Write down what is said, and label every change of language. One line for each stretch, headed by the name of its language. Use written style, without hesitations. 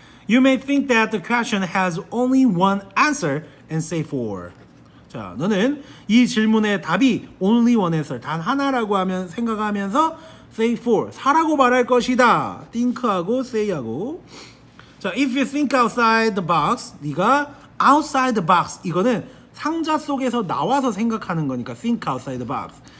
English: You may think that the question has only one answer and say for.
Korean: 자, 너는 이 질문의 답이
English: only one answer,
Korean: 단 하나라고 하면 생각하면서
English: say for,
Korean: 사라고 말할 것이다. think하고 say하고.
English: 자, if you think outside the box, 네가 outside the box,
Korean: 이거는 상자 속에서 나와서 생각하는 거니까 think
English: outside the box.